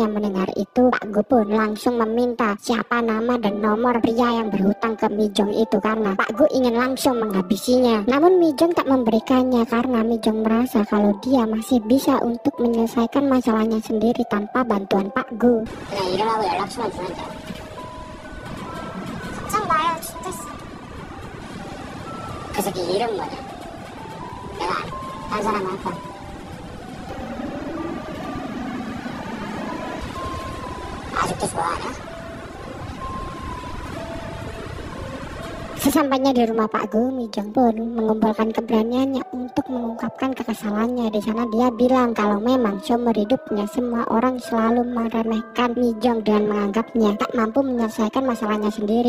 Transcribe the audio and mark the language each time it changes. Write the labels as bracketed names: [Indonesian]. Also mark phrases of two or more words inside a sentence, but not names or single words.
[Indonesian] Mendengar itu, Pak Go pun langsung meminta siapa nama dan nomor pria yang berhutang ke Mijong itu karena Pak Go ingin langsung menghabisinya. Namun Mijong tak memberikannya karena Mijong merasa kalau dia masih bisa untuk menyelesaikan masalahnya sendiri tanpa bantuan Pak Go. [Korean] 그냥 이름하고 연락처만 주면 돼. 걱정 마요. 죽겠어. 그 새끼 이름 뭐냐? 내가 딴 사람 할 거야. 아직도 좋아하냐? [Indonesian] Sesampainya di rumah Pak Go, Mijong pun mengumpulkan keberaniannya untuk mengungkapkan kekesalannya. Di sana dia bilang kalau memang seumur hidupnya semua orang selalu meremehkan Mijong dengan menganggapnya tak mampu menyelesaikan masalahnya sendiri.